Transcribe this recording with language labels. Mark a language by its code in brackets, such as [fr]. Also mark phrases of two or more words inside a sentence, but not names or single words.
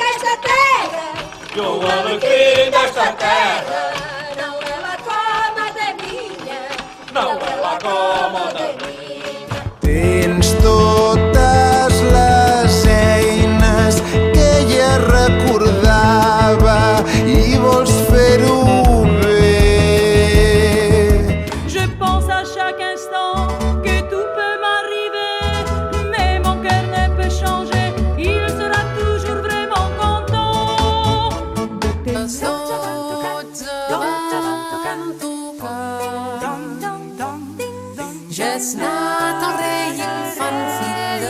[pt] da terra. E o alecrim desta terra Não é lá como a da minha. não é lá como a da minha. [ca] Tens totes les eines que ella recordava i vols fer-ho bé. [fr] Je pense à chaque instant que tout peut m'arriver, mais mon cœur ne peut changer, il sera toujours vraiment content de tes Je n'attendrai rien van